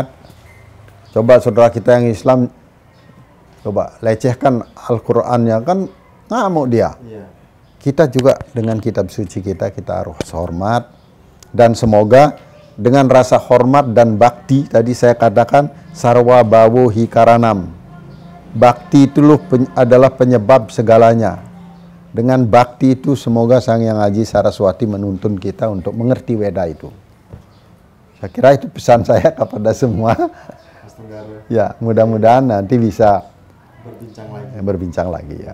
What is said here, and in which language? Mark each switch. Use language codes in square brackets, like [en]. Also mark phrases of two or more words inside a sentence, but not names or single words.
[id] Coba saudara kita yang Islam, coba lecehkan Al-Qur'annya, kan ngamuk dia. Kita juga dengan kitab suci kita harus hormat. Dan semoga dengan rasa hormat dan bakti, tadi saya katakan [sa] sarwa bawo hikaranam. [id] Bakti itu adalah penyebab segalanya. Dengan bakti itu semoga Sang Hyang Haji Saraswati menuntun kita untuk mengerti Weda itu. Saya kira itu pesan saya kepada semua. Ya, mudah-mudahan nanti bisa berbincang lagi ya.